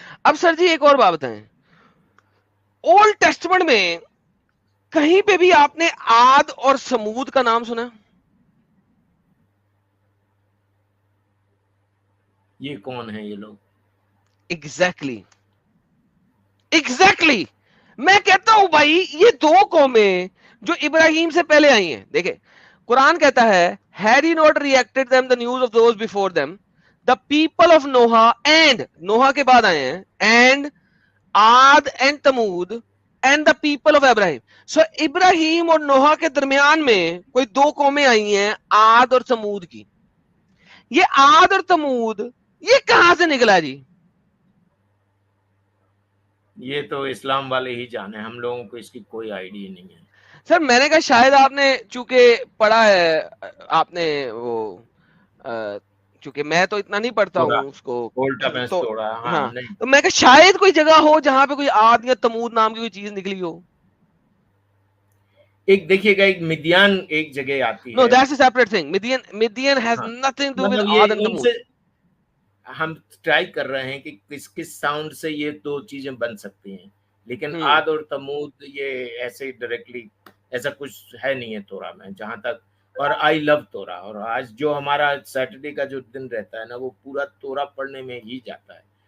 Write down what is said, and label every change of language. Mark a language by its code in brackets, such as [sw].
[ur] اب سر جی ایک اور بات بتائیں, اولڈ ٹیسٹمنٹ میں کہیں پہ بھی آپ نے عاد اور سمود کا نام سنا؟ یہ کون ہے یہ لوگ؟ ایگزیکٹلی میں کہتا ہوں بھائی یہ دو قومیں جو ابراہیم سے پہلے آئی ہیں. دیکھیں قرآن کہتا ہے [en] had he not reacted them the news of those before them the people of Noah and [ur] نوحہ کے بعد آئے ہیں [en] and Ad and Thamud and the people of Abraham. [ur] So ابراہیم اور نوحہ کے درمیان میں کوئی دو قومیں آئی ہیں عاد اور تمود کی. یہ عاد اور تمود یہ کہاں سے نکلا جی؟ یہ تو اسلام والے ہی جانے, ہم لوگوں کو اس کی کوئی آئیڈیا نہیں ہے. سر میں نے کہا شاید آپ نے چونکہ پڑھا ہے, آپ نے وہ چونکہ میں تو اتنا نہیں پڑھتا ہوں اس کو, تو ہاں تو میں کہا شاید کوئی جگہ ہو جہاں پہ کوئی عاد یا تمود نام کی کوئی چیز نکلی ہو. ایک دیکھیے گا ایک مدیان ایک جگہ آتی ہے. [en] No, that's a separate thing. Midian has nothing to do with Ad and Thamud. [ur] ہم ٹرائی کر رہے ہیں کہ کس ساؤنڈ سے یہ دو چیزیں بن سکتی ہیں, لیکن عاد اور تمود یہ ایسے ڈائریکٹلی ایسا کچھ ہے نہیں ہے تورا میں جہاں تک. اور [en] I love [ur] تورا, اور آج جو ہمارا سیٹرڈے کا جو دن رہتا ہے نا وہ پورا تورا پڑھنے میں ہی جاتا ہے.